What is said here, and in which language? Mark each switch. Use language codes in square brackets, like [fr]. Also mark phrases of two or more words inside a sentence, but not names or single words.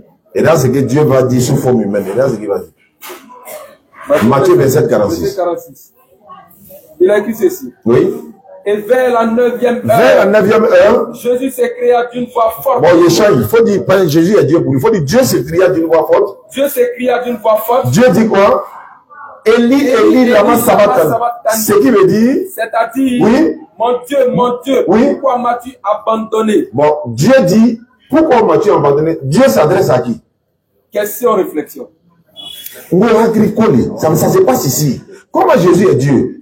[fr] Et là, c'est que Dieu va dire sous forme humaine. Et là, c'est ce qu'il va dire. Matthieu 27, 46. Il a écrit ceci. Oui. Et vers la 9e heure, Jésus s'écria d'une voix forte. Bon, il faut dire, Jésus est Dieu pour lui. Il faut dire, Dieu s'écria d'une voix forte. Dieu s'écria d'une voix forte. Dieu dit quoi? [arc] אלי אלי למה שבקתני. [fr] Ce qui veut dire, c'est-à-dire, oui, mon Dieu, oui, pourquoi m'as-tu abandonné? Bon, Dieu dit, pourquoi m'as-tu abandonné? Dieu s'adresse à qui? Question, réflexion. Ça se passe ici. Comment Jésus est Dieu?